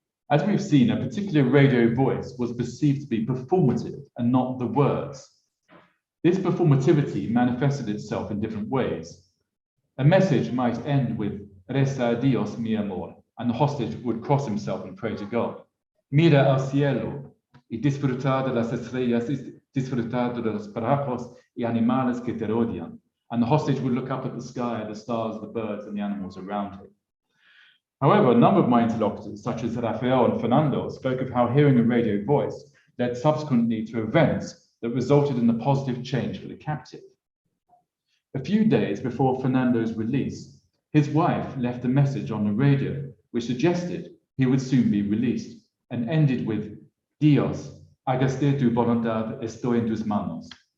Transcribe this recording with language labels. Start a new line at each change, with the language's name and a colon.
English: As we've seen, a particular radio voice was perceived to be performative and not the words. This performativity manifested itself in different ways. A message might end with
Spanish: "Reza a Dios, mi amor,"
English: and the hostage would cross himself and pray to God.
Spanish: "Mira al cielo y disfrutar de las estrellas, disfrutar de los pájaros y animales que te rodean."
English: And the hostage would look up at the sky, the stars, the birds, and the animals around him. However, a number of my interlocutors, such as Rafael and Fernando, spoke of how hearing a radio voice led subsequently to events that resulted in a positive change for the captive. A few days before Fernando's release, his wife left a message on the radio which suggested he would soon be released and ended with
Spanish: "Dios, hágase tu voluntad, estoy en tus manos."